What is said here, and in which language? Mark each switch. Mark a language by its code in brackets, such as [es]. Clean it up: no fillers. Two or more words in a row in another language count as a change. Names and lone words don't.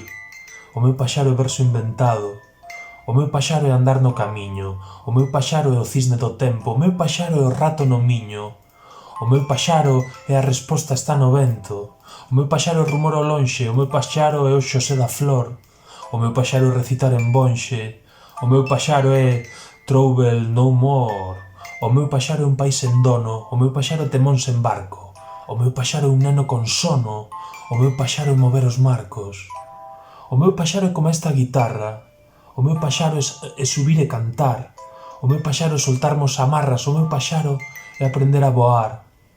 [gl] O meu paxaro é verso inventado. O meu paxaro é andar no camiño. O meu paxaro é o cisne do tempo. O meu paxaro é o rato no miño. O meu paxaro é a resposta está no vento. O meu paxaro é rumor ao lonxe. O meu paxaro é o Xosé da Flor. O meu paxaro é recitar en bonxe. O meu paxaro é [en] Trouble no more. [gl] O meu paxaro é un país en dono. O meu paxaro é Temón sen barco. O meu paxaro é un neno con sono. O meu paxaro é mover os marcos. O meu paxaro é como esta guitarra. O meu paxaro é subir e cantar. O meu paxaro é soltarmos amarras. O meu paxaro é aprender a voar.